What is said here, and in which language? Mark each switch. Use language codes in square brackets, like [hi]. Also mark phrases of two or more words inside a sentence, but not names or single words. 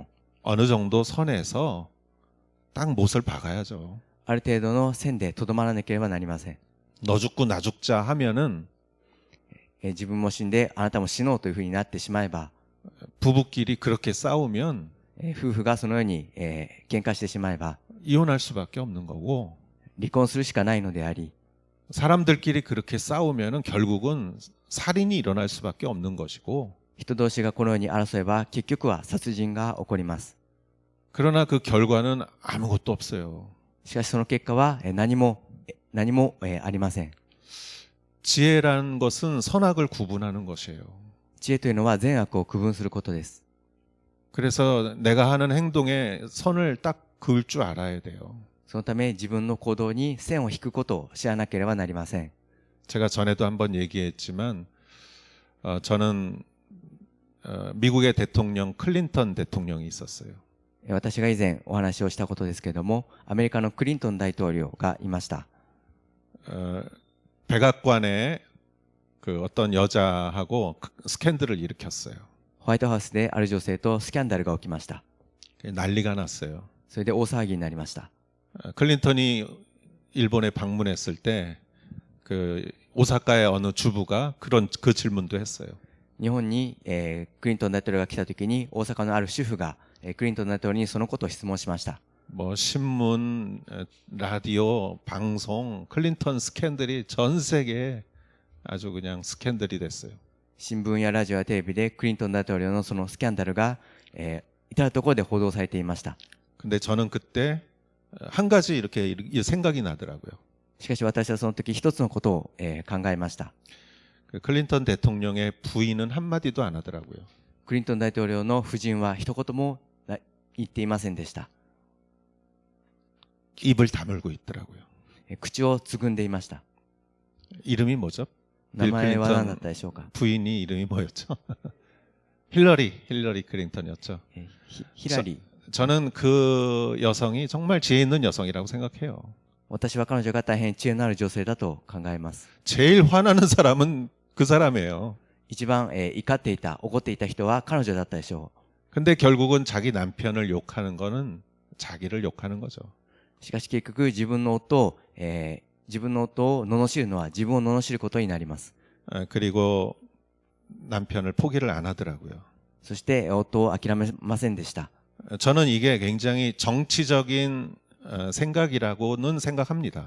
[ko] 어느 정도 선에서 딱 못을 박아야죠. [ja] ある程度の線でとどまらなければなりません。 [ko] 너 죽고 나 죽자 하면은 [ja] 自分も死んであなたも死のうというふうになってしまえば、 [ko] 부부끼리 그렇게 싸우면 [ja] 夫婦がそのように、喧嘩してしまえば [ko] 이혼할 수밖에 없는 거고 [ja] 離婚するしかないのであり、 [ko] 사람들끼리 그렇게 싸우면은 결국은 살인이 일어날 수밖에 없는 것이고 [ja] 人同士がこのように争えば結局は殺人が起こります。 [ko] 그러나 그 결과는 아무것도 없어요. [ja] しかしその結果は何もありません。 [ko] 지혜라는 것은 선악을 구분하는 것이에요. [ja] 知恵というのは善悪を区分することです。 [ko] 그래서 내가 하는 행동에 선을 딱 그을 줄 알아야 돼요. [ja] そのため自分の行動に線を引くことを知らなければなりません。 [ko] 제가 전에도 한번 얘기했지만 저는 미국의 대통령 클린턴 대통령이 있었어요. [ja] 私が以前お話をしたことですけれども、アメリカのクリントン大統領がいました。 [ko] 백악관에 그 어떤 여자하고 스캔들을 일으켰어요. [ja] ホワイトハウスである女性とスキャンダルが起きました。 [ko] 난리가 났어요. [ja] それで大騒ぎになりました。 [ko] 클린턴이 일본에 방문했을 때 그 오사카의 어느 주부가 그 질문도 했어요. [ja] 日本に、クリントン大統領が来た時に大阪のある主婦が、クリントン大統領にそのことを質問しました。 [ko] 뭐 신문, 라디오, 방송, 클린턴 스캔들이 전 세계에 아주 그냥 스캔들이 됐어요. [ja] 新聞やラジオやテレビでクリントン大統領のそのスキャンダルが、至るところで報道されていました。 [ko] 근데 저는 그때 한 가지 이렇게 생각이 나더라고요. [ja] しかし私はその時一つのことを、考えました。 [ko] 그 클린턴 대통령의 부인은 한마디도 안 하더라고요. [ja] クリントン大統領の夫人は一言も言っていませんでした。 [ko] 입을 다물고 있더라고요. [ja] 口をつぐんでいました。 [ko] 이름이 뭐죠? [ja] 名前は何だったでしょうか。 [ko] 부인이 이름이 뭐였죠? 힐러리 클린턴이었죠. [ja] ヒラリー。 [ko] 저는 그 여성이 정말 지혜 있는 여성이라고 생각해요. [ja] 私は彼女が大変知恵のある女性だと考えます。 [ko] 제일 화나는 사람은 그 사람이에요. [ja] 一番、怒っていた、怒っていた人は彼女だったでしょ [ko] 근데 결국은 자기 남편을 욕하는 거는 자기를 욕하는 거죠. [ja] う。しかし結局自分の夫を、罵るのは自分を罵ることになります。 [ko] 그리고 남편을 포기를 안 하더라고요. [ja] そして夫を諦めませんでした。 [ko] 저는 이게 굉장히 정치적인 생각이라고는 생각합니다.